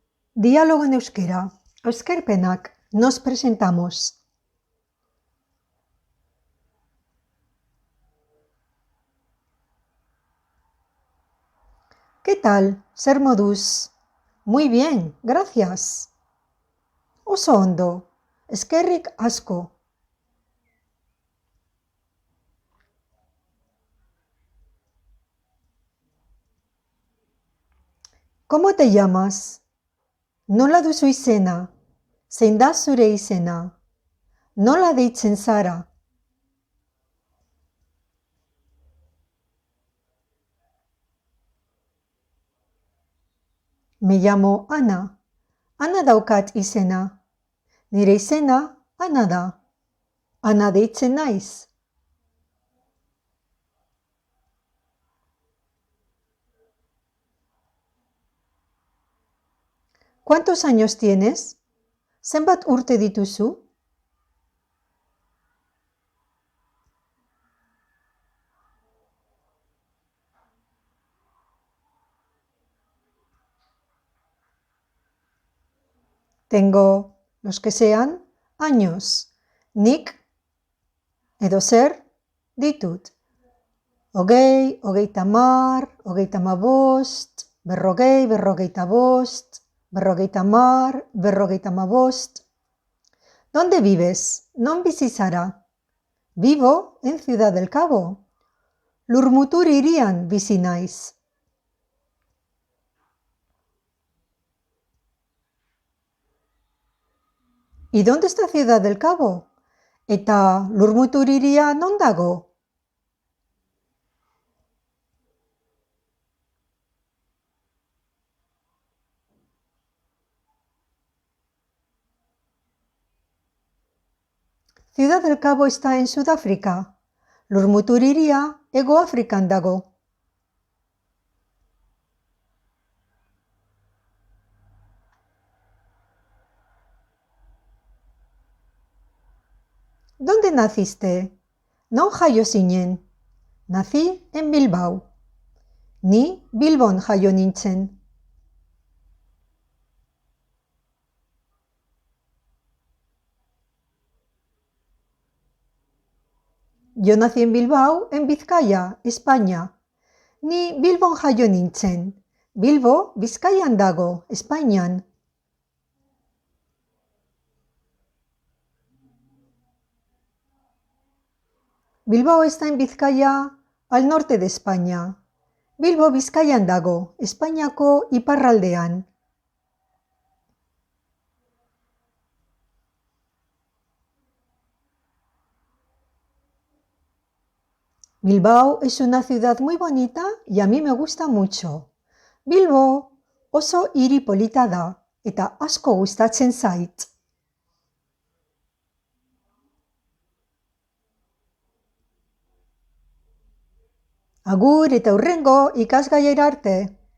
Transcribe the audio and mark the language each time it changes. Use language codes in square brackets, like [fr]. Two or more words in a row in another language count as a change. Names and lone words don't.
[es] Diálogo en euskera. Euskerpenak. Nos presentamos. ¿Qué tal? [eu] Zer moduz? [es] Muy bien, gracias. [eu] Oso ondo. Eskerrik asko. [es] ¿Cómo te llamas? [eu] Nola duzu izena? Zein da zure izena? Nola deitzen zara? [es] Me llamo Ana. [eu] Ana daukat izena. Nire izena Ana da. Ana deitzen naiz. [es] ¿Cuántos años tienes? [eu] Zenbat urte dituzu? [es] Tengo los que sean años. [eu] Nik edo zer ditut. Hogei, hogeita hamar, hogeita hamabost, berrogei, berrogeita bost, berrogeita hamar, berrogeita hamabost. [es] ¿Dónde vives? [eu] Non bizi zara? [es] Vivo en Ciudad del Cabo. [eu] Lurmutur hirian bizi naiz. [es] ¿Y dónde está Ciudad del Cabo? [eu] Eta Lurmutur hiria non dago? [es] Ciudad del Cabo está en Sudáfrica. [eu] Lurmutur hiria Hego Afrikan dago. [es] ¿Dónde naciste? [eu] Non jaio zinen. [es] Nací en Bilbao. [eu] Ni Bilbon jaio nintzen. [es] Yo nací en Bilbao, en Vizcaya, España. [eu] Ni Bilbon jaio nintzen. Bilbo, Bizkaian dago, Espainian. [es] Bilbao está en Vizcaya, al norte de España. [eu] Bilbo Bizkaian dago, Espainiako iparraldean. [es] Bilbao es una ciudad muy bonita y a mí me gusta mucho. [eu] Bilbo oso hiri polita da eta asko gustatzen zait. Agur eta hurrengo ikasgaiera arte.